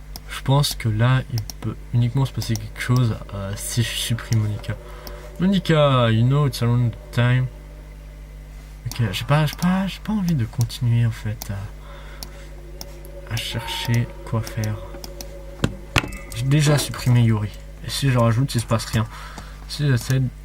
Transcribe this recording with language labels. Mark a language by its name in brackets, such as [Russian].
[French] Je pense que là, il peut uniquement se passer quelque chose si je supprime Monica. [English] Monica, you know it's around the time. [French] Ok, j'ai pas envie de continuer en fait à chercher quoi faire. J'ai déjà supprimé Yuri. Et si je rajoute, il se passe rien. Si j'essaie...